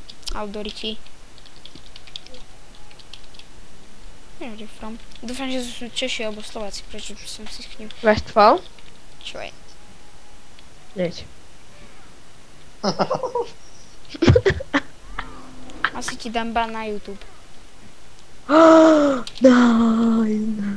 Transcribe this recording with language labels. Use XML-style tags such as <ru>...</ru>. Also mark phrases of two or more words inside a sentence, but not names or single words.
<sk>Aldoriti.</sk> <en>Where are you from?</en> <sk>Dúfam, že sú Češi alebo Slováci, prečo by som si s ním... Westfall? Čo je? Nič. Asi ti dám ban na YouTube. Nein.</sk>